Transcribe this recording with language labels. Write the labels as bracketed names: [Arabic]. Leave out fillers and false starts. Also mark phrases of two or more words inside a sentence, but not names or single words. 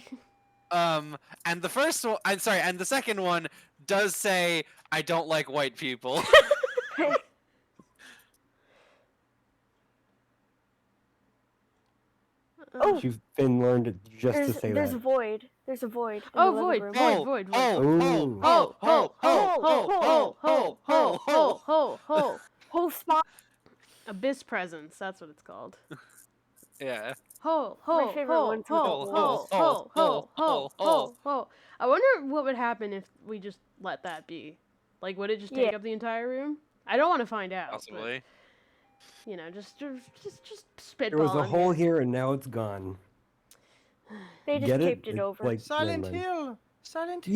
[English] And the first one, I'm sorry, and the second one does say, I don't like white people. Oh, Finn learned it just to say there's a that. void. There's a void. In Oh, the living void, room. void, Oh, void, void. oh, Ooh. oh, Ho, oh, ho, oh, ho, oh, ho, ho, ho, ho, ho. Whole spot. Abyss presence. That's what it's called. Yeah. Ho, ho, My favorite ho, one's with ho, the ho, wolves. ho, ho, ho, ho, ho. I wonder what would happen if we just let that be. Like, would it just take Yeah. up the entire room? I don't want to find out. Possibly. But, you know, just spitballing. There was a hole here. here and now it's gone. They just Get taped it? it over. Like Silent never mind. Hill! Silent Hill!